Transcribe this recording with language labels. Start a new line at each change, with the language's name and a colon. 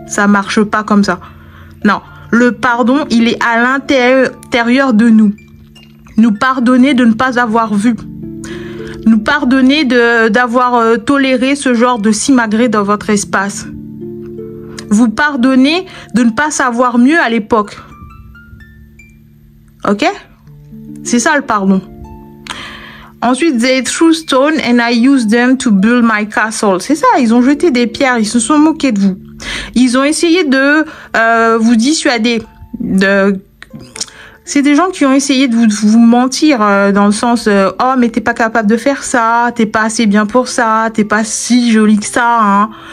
French: Ça marche pas comme ça. Non. Le pardon, il est à l'intérieur de nous. Nous pardonner de ne pas avoir vu. Nous pardonner d'avoir toléré ce genre de simagrée dans votre espace. Vous pardonnez de ne pas savoir mieux à l'époque. Ok? C'est ça le pardon. Ensuite,
English: they threw stone and I used them to build my castle.
French: C'est ça, ils ont jeté des pierres, ils se sont moqués de vous. Ils ont essayé de vous dissuader. C'est des gens qui ont essayé de vous mentir dans le sens oh mais t'es pas capable de faire ça, t'es pas assez bien pour ça, t'es pas si jolie que ça, hein.